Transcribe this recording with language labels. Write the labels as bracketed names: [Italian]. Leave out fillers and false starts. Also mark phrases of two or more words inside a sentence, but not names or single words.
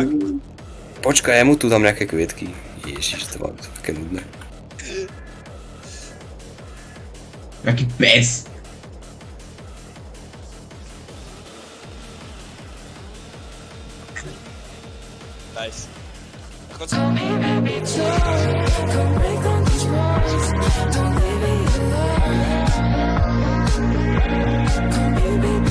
[Slovak] Počkaj, ja mu tu dám nejaké kvietky. Ježiš, to mám také nudné. Jaký pes. [English] Nice. [Slovak] Chod sa. [English] Come here, baby, talk. Come break down these walls. Don't leave me alone. Come, baby,